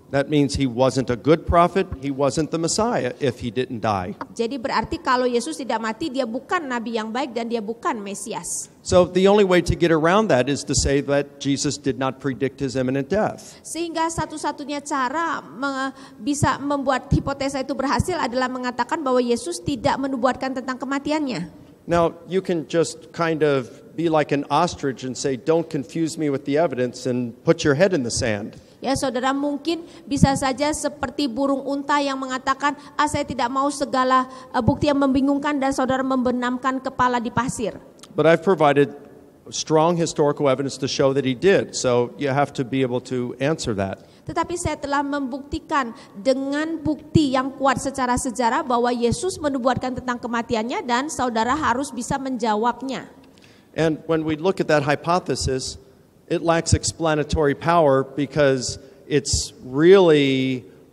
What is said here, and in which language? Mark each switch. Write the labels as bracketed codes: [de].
[en] That means he wasn't a good prophet, he wasn't the Messiah if he didn't die. [id] Jadi berarti kalau Yesus tidak mati, dia bukan nabi yang baik dan dia bukan Mesias. [en] So the only way to get around that is to say that Jesus did not predict his imminent death. [id] Sehingga satu-satunya cara bisa membuat hipotesa itu berhasil adalah mengatakan bahwa Yesus tidak menubuatkan tentang kematiannya. [en] Now, you can just kind of be like an ostrich and say, don't confuse me with the evidence, and put your head in the sand. [id] Ya, saudara mungkin bisa saja seperti burung unta yang mengatakan, saya tidak mau segala bukti yang membingungkan, dan saudara membenamkan kepala di pasir. [en] But I've provided strong historical evidence to show that he did, so you have to be able to answer that. [id] Tetapi saya telah membuktikan dengan bukti yang kuat secara sejarah bahwa Yesus menubuatkan tentang kematiannya, dan saudara harus bisa menjawabnya. [en] And when we look at that hypothesis, it lacks explanatory power because it's really